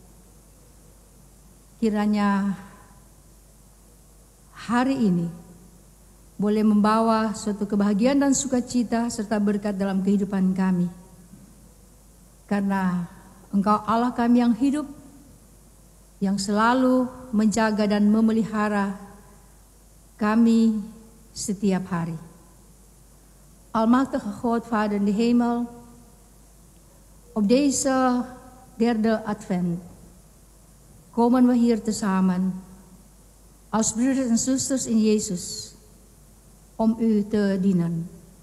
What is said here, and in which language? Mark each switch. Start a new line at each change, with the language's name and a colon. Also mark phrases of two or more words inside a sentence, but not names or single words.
Indonesian: Kiranya hari ini boleh membawa suatu kebahagiaan dan sukacita serta berkat dalam kehidupan kami. Karena Engkau Allah kami yang hidup, yang selalu menjaga dan memelihara kami setiap hari.
Dutch: Almachtige God, Vader in de hemel, op deze derde advent komen we hier tezamen als broeders en zusters in Jezus om u te dienen.